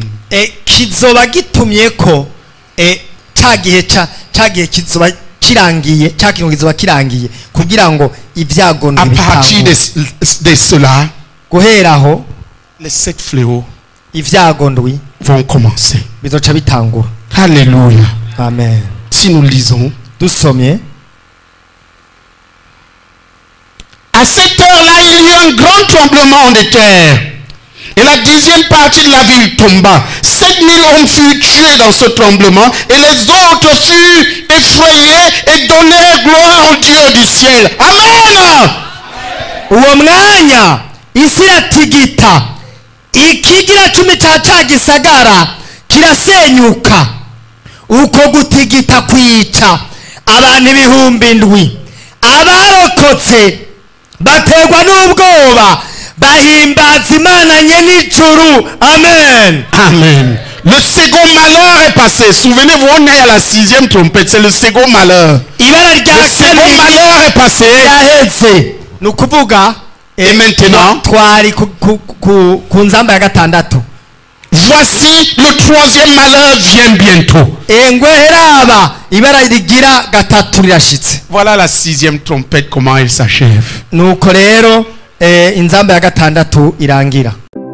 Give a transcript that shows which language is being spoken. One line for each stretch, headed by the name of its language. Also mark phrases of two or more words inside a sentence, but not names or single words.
Rundi: kizoba gitumye ko cya gihe kizoba kirangiye cya kintu kizoba kirangiye kugira ngo ibyago
French: À partir
Rundi: ntibitangwe.
French: de cela,
Rundi: guhera aho
French: les 7 fléaux
Rundi: ibyago ndwi
French: vont commencer.
Rundi: bizoca bitangura.
French: Alléluia.
Rundi: amen.
French: Si nous lisons,
Rundi: dusomye
French: à cette heure-là, il y eut un grand tremblement de terre. Et la 10e partie de la ville tomba. 7000 hommes furent tués dans ce tremblement. Et les autres furent effrayés et donnèrent gloire au Dieu du ciel. Amen.
Rundi: uwo mwanya isi iratigita ikigira 10 cya gisagara kirasenyuka. uko gutigita kwica abantu 1000 ndwi. abarokoye abarokotse baterwa n'ubwoba bahimbaza imana nyen'ijuru. Amen. Amen.
French: Le second malheur est passé. Souvenez-vous, on est à la 6e trompette. C'est le second malheur.
Rundi: Ibara
French: Le
Rundi: rya
French: second
Rundi: kabiri
French: malheur est passé.
Rundi: ryaheze. Ni ukuvuga
French: Et maintenant,
Rundi: twari ku nzamba ya gatandatu.
French: voici le 3e malheur vient bientôt.
Rundi: Ngweheraba ibara rigira gatatu rirashitse.
French: Voilà la 6e trompette, comment elle s'achève.
Rundi: Nuko rero inzamba ya gatandatu irangira.